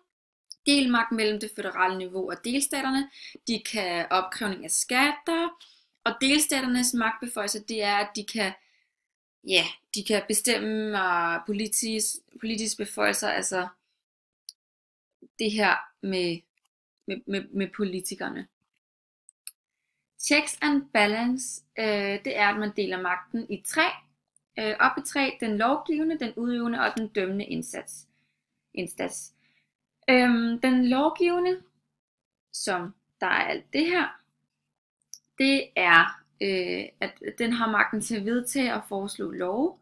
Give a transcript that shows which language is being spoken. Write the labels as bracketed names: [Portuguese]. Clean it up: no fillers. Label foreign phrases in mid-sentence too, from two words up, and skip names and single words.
[Danish] Delmagt mellem det føderale niveau og delstaterne, de kan opkrævning af skatter, og delstaternes magtbeføjelser, det er, at de kan bestemme politisk beføjelser, altså det her med politikerne. [English] Checks and balance, [Danish] det er, at man deler magten i 3. Op i 3, den lovgivende, den udøvende og den dømmende instans. Den lovgivende, som der er alt det her, det er, at den har magten til at vedtage og foreslå love.